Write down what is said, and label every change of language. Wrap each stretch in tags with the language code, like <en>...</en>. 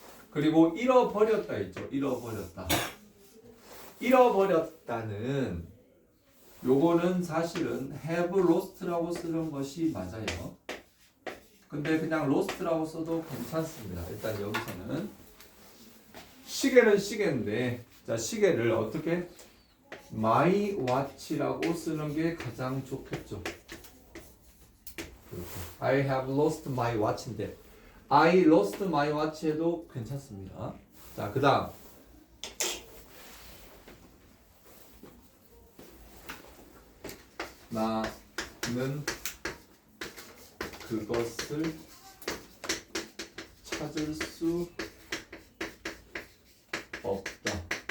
<ko>그리고 잃어버렸다 했죠. 잃어버렸다. 잃어버렸다는 요거는 사실은</ko> <en>have lost</en> <ko>라고 쓰는 것이 맞아요. 근데 그냥 lost라고 써도 괜찮습니다. 일단 여기서는 시계는 시계인데, 자, 시계를 어떻게?</ko> <en>my watch</en> <ko>라고 쓰는 게 가장 좋겠죠. 이렇게.</ko> <en>I have lost my watch인데 I lost my watch</en> <ko>해도 괜찮습니다. 자, 그 다음 나는 그것을 찾을 수 없다.</ko>